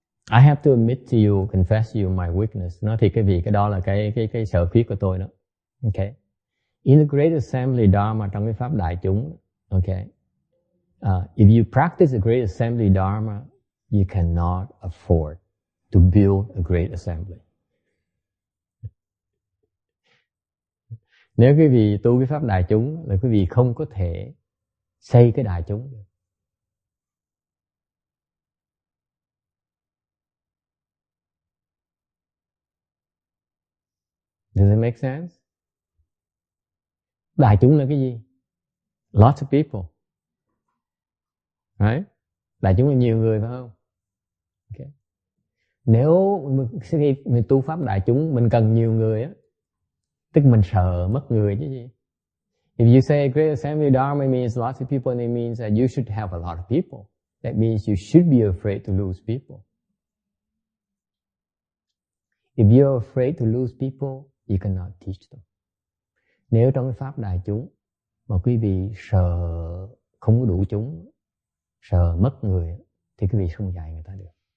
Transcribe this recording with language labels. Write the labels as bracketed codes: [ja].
[en] I have to admit to you, confess to you my weakness. [vi] Nói thiệt cái vì cái đó là cái sở khuyết của tôi đó. Okay. [en] In the Great Assembly Dharma, [vi] trong cái pháp đại chúng, [en] okay. If you practice the Great Assembly Dharma, you cannot afford to build a Great Assembly. [vi] Nếu quý vị tu cái pháp đại chúng là quý vị không có thể xây cái đại chúng được. [en] Does it make sense? [vi] Đại chúng là cái gì? [en] Lots of people. Right? [vi] Đại chúng là nhiều người phải không? Okay. Nếu mình tu pháp đại chúng mình cần nhiều người á, tức mình sợ mất người chứ gì. [en] If you say Great Assembly Dharma means lots of people, and it means that you should have a lot of people. That means you should be afraid to lose people. If you're afraid to lose people, you cannot teach them. [vi] Nếu trong cái pháp đại chúng mà quý vị sợ không có đủ chúng, sợ mất người, thì quý vị không dạy người ta được.